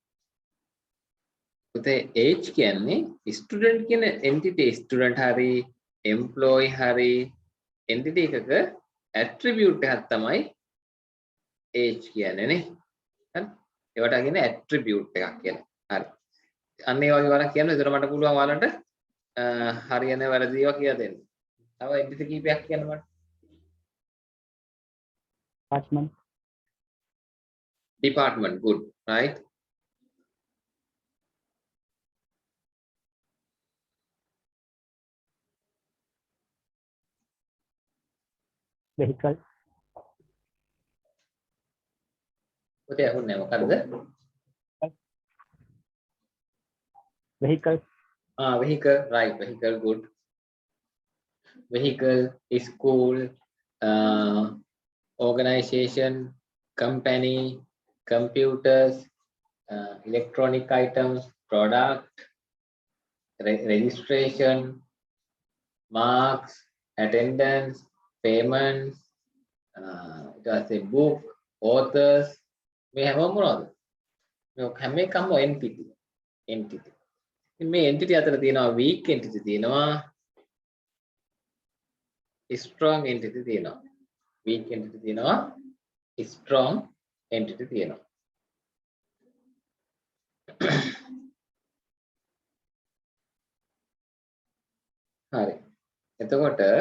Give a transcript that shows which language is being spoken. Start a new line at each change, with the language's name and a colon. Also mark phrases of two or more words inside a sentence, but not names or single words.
Sinhala: පුතේ age කියන්නේ student කියන entity student හරි employee හරි entity එකක attribute එකක් තමයි age කියන්නේ නේ. හරි. ඒවට කියන්නේ attribute එකක් කියලා. හරි. අන්න ඒ වගේ වරක් කියන්න. ඒතර මට පුළුවන් ඔයාලට හරියන වැරදි ඒවා කියලා දෙන්න. තව entity කීපයක් කියන්න මට.
English: department good. right. vehicle
Sinhala: පුතේ අහුන්නේ මොකද්ද?
English: vehicle vehicle. right. vehicle good. vehicle, school, organization, company, computers, electronic items, product, registration, marks, attendance, payments,
Sinhala: ඊට පස්සේ
English: book, authors
Sinhala: මේ හැමෝම මොනවද? මේ හැම එකම entity. ඉතින් මේ entity අතර තියෙනවා
English: weak entity
Sinhala: තියෙනවා
English: strong entity
Sinhala: තියෙනවා.
English: weak entity
Sinhala: තියෙනවා
English: strong entity
Sinhala: තියෙනවා. හරි. එතකොට